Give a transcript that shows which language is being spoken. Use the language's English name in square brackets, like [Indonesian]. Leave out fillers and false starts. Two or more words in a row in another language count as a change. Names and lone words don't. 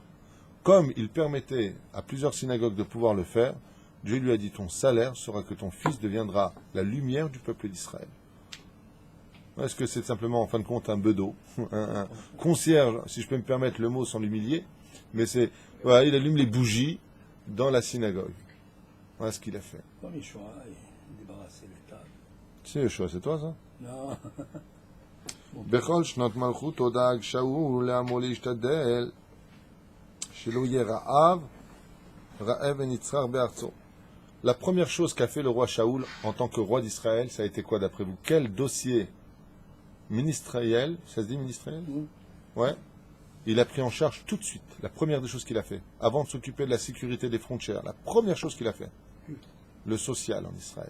[French] Comme il permettait à plusieurs synagogues de pouvoir le faire, Dieu lui a dit, ton salaire sera que ton fils deviendra la lumière du peuple d'Israël. Est-ce que c'est simplement, en fin de compte, un bedeau, un concierge, si je peux me permettre le mot sans l'humilier, mais c'est, voilà, il allume les bougies dans la synagogue. Voilà ce qu'il a fait. Comme Yeshua, il débarrassait les tables. C'est Yeshua, c'est toi ça? Non. [Hebrew] בכל שנות מלכות דאג שאול לעמו להשתדל שלא יהיה רעב ונצרר בארצו. [French] La première chose qu'a fait le roi Shaoul en tant que roi d'Israël, ça a été quoi d'après vous? Quel dossier ministériel, ça se dit ministériel? Ouais. Il a pris en charge tout de suite. La première des choses qu'il a fait, avant de s'occuper de la sécurité des frontières, la première chose qu'il a fait, le social en Israël.